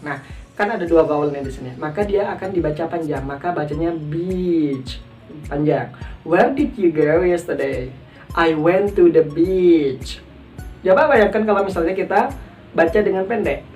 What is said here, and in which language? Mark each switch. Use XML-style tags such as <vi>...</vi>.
<id>Nah, kan ada dua vowelnya di sini, maka dia akan dibaca panjang, maka bacanya beach, panjang.</id> <en>Where did you go yesterday? I went to the beach.</en> <id>Coba bayangkan kalau misalnya kita baca dengan pendek.</id>